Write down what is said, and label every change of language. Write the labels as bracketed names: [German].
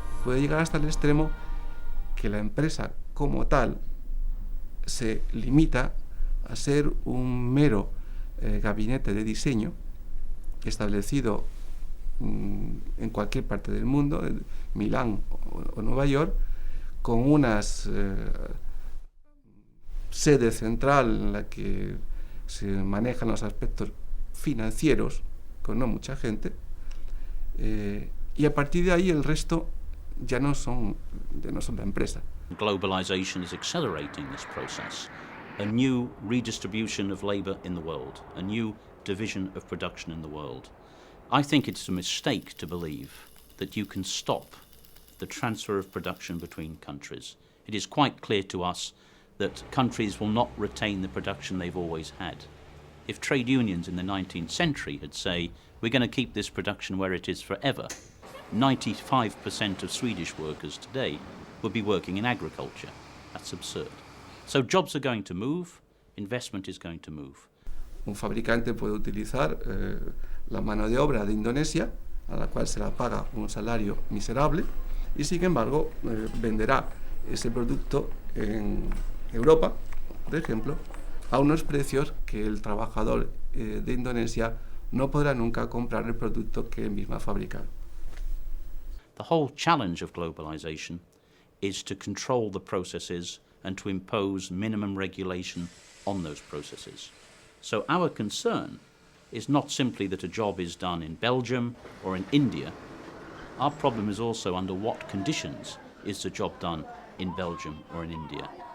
[Spanish] Puede llegar hasta el extremo que la empresa como tal se limita a ser un mero gabinete de diseño establecido en cualquier parte del mundo, en Milán o Nueva York, con unas sede central en la que se manejan los aspectos financieros, con no mucha gente, y a partir de ahí el resto ya no son la empresa. [English] Globalisation is accelerating this process. A new redistribution of labour in the world, a new division of production in the world. I think it's a mistake to believe that you can stop the transfer of production between countries. It is quite clear to us that countries will not retain the production they've always had. If trade unions in the 19th century had said, we're going to keep this production where it is forever, 95% of Swedish workers today would be working in agriculture. That's absurd. So jobs are going to move, investment is going to move. [Spanish] Un fabricante puede utilizar la mano de obra de Indonesia, a la cual se la paga un salario miserable, y sin embargo venderá ese producto en Europa, por ejemplo, a unos precios que el trabajador de Indonesia no podrá nunca comprar el producto que él mismo ha fabricado. [English] The whole challenge of globalisation is to control the processes and to impose minimum regulation on those processes. So our concern is not simply that a job is done in Belgium or in India. Our problem is also under what conditions is the job done in Belgium or in India.